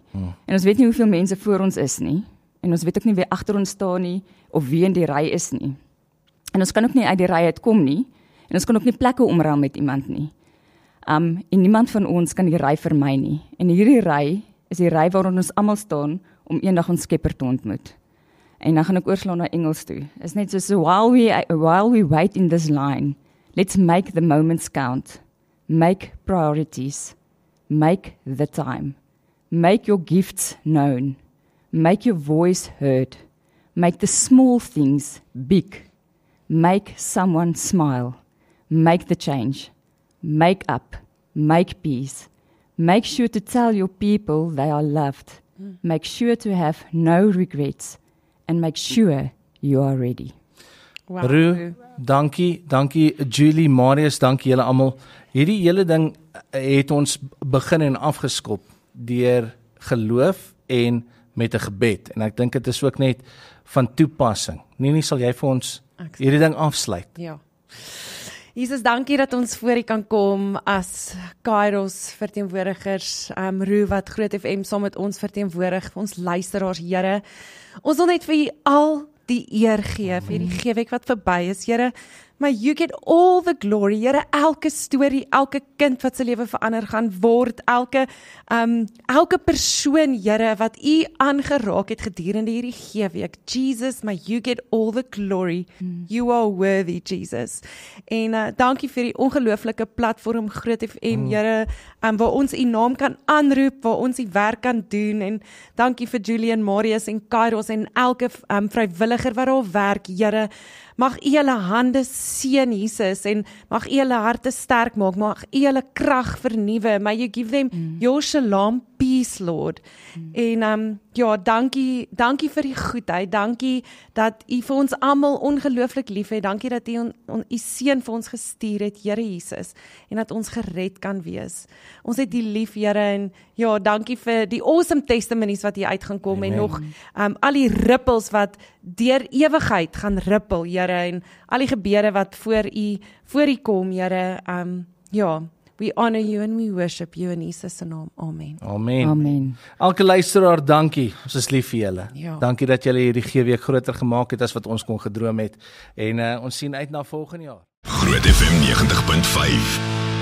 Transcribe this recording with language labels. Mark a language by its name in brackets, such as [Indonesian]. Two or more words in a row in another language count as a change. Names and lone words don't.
[Afrikaans] En ons weet nie hoeveel mense voor ons is nie. En ons weet ook nie wie agter ons staan nie of wie in die ry is nie. En ons kan ook nie uit die ry uitkom nie. En ons kan ook nie plekke omruil met iemand nie. En niemand van ons kan die ry vermy nie. En hierdie ry is die ry waarin ons almal staan om eendag ons Skepper te ontmoet. En dan gaan ek oorslaan na Engels toe. Is net so [English] while we wait in this line, let's make the moments count. Make priorities. Make the time. Make your gifts known. Make your voice heard. Make the small things big. Make someone smile. Make the change. Make up. Make peace. Make sure to tell your people they are loved. Make sure to have no regrets. And make sure you are ready. Wow. [Afrikaans] Roo, dankie Julie, Marius, dankie julle almal. Hierdie hele ding het ons begin en afgeskop deur geloof en met 'n gebed. En ek dink dit is ook net van toepassing. Nie sal jy vir ons hierdie ding afsluit. Ja. Jesus, dankie dat ons voor U kan kom as Kairos verteenwoordigers, Roo wat Groot FM saam met ons verteenwoordig, vir ons luisteraars, Here. Ons wil net vir U al die eer gee vir die geweek wat verby is, Here. [English] May you get all the glory. [Afrikaans] Here, elke storie, elke kind wat sy lewe verander gaan word, elke persoon, Here, wat U aangeraak het gedurende hierdie geweek. [English] Jesus, may you get all the glory. You are worthy, Jesus. [Afrikaans] En dankie vir die ongelooflike platform Groot FM, Here, waar ons U naam kan aanroep, waar ons U werk kan doen. En dankie vir Julian, Marius en Kairos en elke vrywilliger wat daar werk, Here. Mag U hulle hande seën, Jesus, en mag U hulle harte sterk maak, mag U hulle krag vernuwe. [English] May you give them your shalom peace, Lord. [Afrikaans] En dankie vir die goedheid, dankie dat U vir ons almal ongelooflik lief het, dankie dat U U seun vir ons gestuur het, Here Jesus, en dat ons gered kan wees. Ons het U lief, Here, en dankie vir die [English] awesome testimonies [Afrikaans] wat hier uit gaan kom, en nog al die rippels wat deur ewigheid gaan rippel, Here, en al die gebede wat voor U kom, Here, [English] we honor you and we worship you in Jesus [Afrikaans] se naam. [English] Amen. Amen. Amen. [Afrikaans] Elke luisteraar, dankie. Ons is lief vir julle. Ja. Dankie dat julle hierdie geweek groter gemaak het as wat ons kon gedroom het. En ons sien uit na volgende jaar. Groot FM 90.5